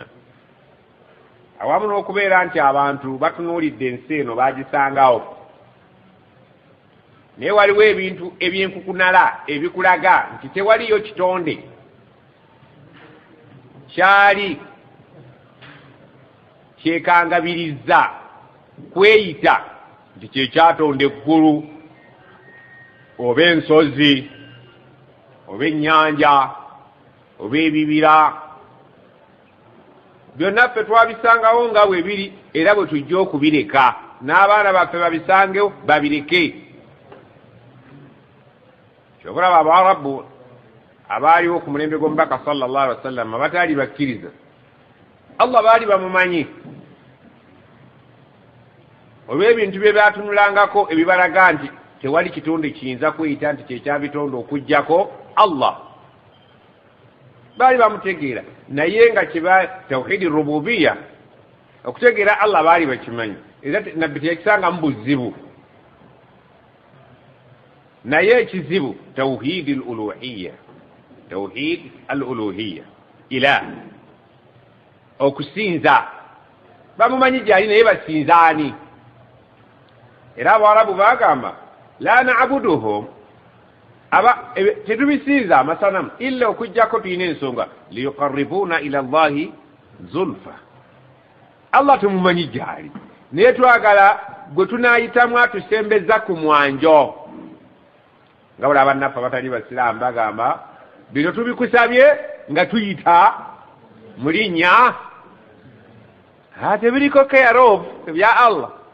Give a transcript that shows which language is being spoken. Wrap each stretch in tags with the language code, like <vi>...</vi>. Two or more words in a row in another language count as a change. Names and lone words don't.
<lg>awamu n'okubeera nti abantu batunuulidde ensi eno baagisangawo, naye waliwo ebintu ebyenkukunala ebikulaga nti tewaliyo kitonde kyali kyekangabiriza kweyita nti kyekyatonda eggulu oba ensozi oba ennyanja oba ebibira. byonna ffe twabisangawo nga bwe biri era bwe tujja okubireka, n'abaana baffe babisangewo babireke. kyokulaba Abarabu abaaliwo ku mulembe gw'omubaka</lg> <ar>صلى الله عليه وسلم</ar> <lg>abataali bakkiriza Allah baali bamumanyi olw'ebintu bye byatunulangako ebibalaga nti tewali kitonde kiyinza kweyita nti kyekyabitonde okuggyako Allah. baali bamutegeera, naye nga kiba</lg> <ar>توحيد الربوبية,</ar> <lg>okutegeera Allah baali bakimanyi era nabbi teyakisanga mu buzibu. naye ekizibu</lg> <ar>توحيد الألوهية، توحيد الألوهية,</ar> <lg>ilah, okusinza. bamumanyi gyali naye basinzaani. era Abarabu bagamba</lg> <ar>لا نعبدهم,</ar> <lg>tetubisinza amasanamu illa okujjako tulina ensonga</lg> <ar>ليقربونا إلى الله زلفى.</ar> <lg>Allah tumumanyi gyali naye twagala gwe tunaayitamu atusembeza ku mwanjo. nga bula bannaffe abatali basiraamu bagamba bino tubikusabye nga tuyita mu linnya tebiriko</lg> <en>care of</en> <lg>ebya Allah.</lg>